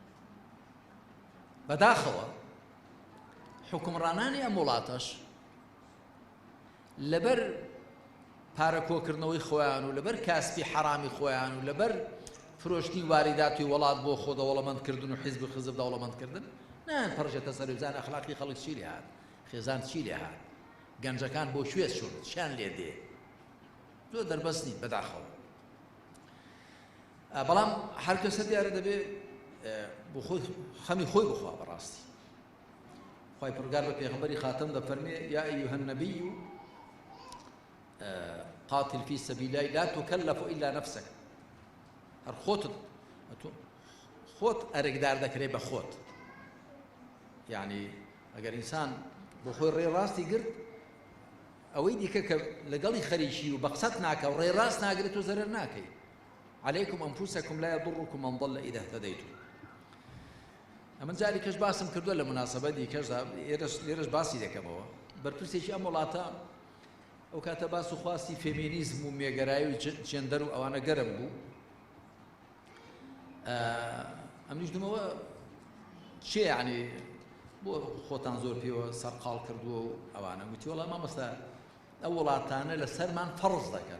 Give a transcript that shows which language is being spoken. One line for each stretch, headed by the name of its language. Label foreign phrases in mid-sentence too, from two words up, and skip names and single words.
Central Kurdish: بەداخەوە حکومڕانانی ئەم وڵاتەش لەبەر پارەکۆکردنەوەی خۆیان و لەبەر کاسبی حەرامی خۆیان و لەبەر فرۆشتنی واریداتی وڵات بۆ خۆ دەوڵەمەندکردن و حیزب خزب دەوڵەمەندکردن نان پڕژێتە سەر بزان ئەخلاقی خەڵک چی لێ هات، خێزان چی لێ هات، گەنجەکان بۆ شوێز چوون، شیان لێ دێ، زۆر دەربەست نین بەداخەوە. بەڵام هەر کەسە دیارە دەبێ بۆ خۆی خەمی خۆی بخوا بەڕاستی. خوای پروردگار بە پێغەمبەری خاتم دەفەرمێ
Arabic: یا ئەیها النەبی قاتل في سبيل الله لا تكلف إلا نفسك.
Central Kurdish: هەر خۆت ئەرێکدار دەکرێ بە خۆت. یعنی ئەگەر ئینسان بۆ خۆی ڕێڕاستی گرت ئەوەی دیکە کە لەگەڵی خەریکی و بە قسەت ناکە و ڕێڕاست ناگرێت و زەرەر ناکەی.
Arabic: عليكم أنفسكم لا يضركم من ضل إذا اهتديتم.
Central Kurdish: ئەمە جاری کەش باسم کردووە لە مناسبەتی کەشدا لێرەش باسی دەکەمەوە. بەرپرسێکی ئەم وڵاتە ئەو کاتە باس و خواستی فێمینیزم و مێگەرایی و جێندەر و ئەوانە گەرم بوو. ئەمنیش دومەوە چێ یعنی بۆ خۆتان زۆر پێوە سەرقاڵ کردووە و ئەوانە گوتی وەڵام مامۆستا ئەو وڵاتانە لەسەرمان فەرز دەکەن.